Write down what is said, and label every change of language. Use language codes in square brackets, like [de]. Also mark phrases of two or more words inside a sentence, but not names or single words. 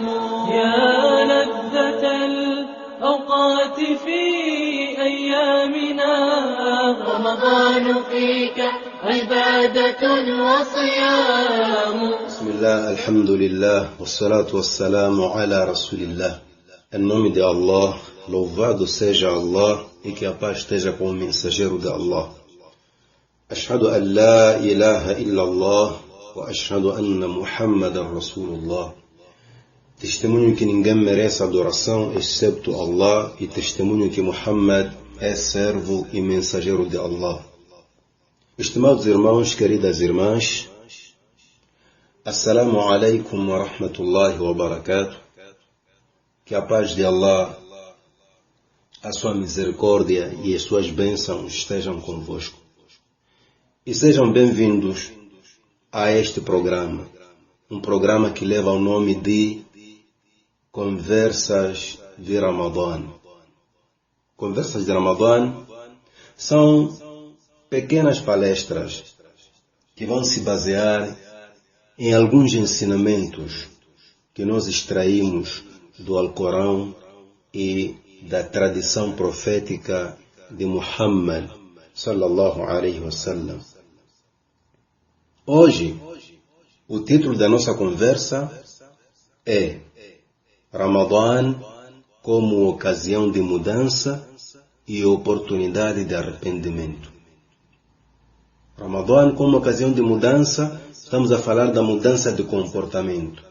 [ar] يا لذة الأوقات في أيامنا رمضان فيك عبادة وصيام. بسم الله, الحمد لله, والصلاة والسلام على Rasulillah. [pt] Em nome de Allah, louvado seja Allah e que a paz esteja com o mensageiro de Allah. [ar] أشهد أن لا إله إلا الله وأشهد أن محمدا رسول الله. [pt] Testemunho que ninguém merece adoração excepto Allah e testemunho que Muhammad é servo e mensageiro de Allah. Estimados irmãos, queridas irmãs, [ar] السلام عليكم ورحمة الله وبركاته. [pt] Que a paz de Allah, a sua misericórdia e as suas bênçãos estejam convosco. E sejam bem-vindos a este programa, um programa que leva o nome de Conversas de Ramadã. Conversas de Ramadã são pequenas palestras que vão se basear em alguns ensinamentos que nós extraímos do Alcorão e da tradição profética de Muhammad [ar] صلى الله عليه وسلم. [pt] Hoje, o título da nossa conversa é Ramadã como ocasião de mudança e oportunidade de arrependimento. Ramadã como ocasião de mudança, estamos a falar da mudança de comportamento.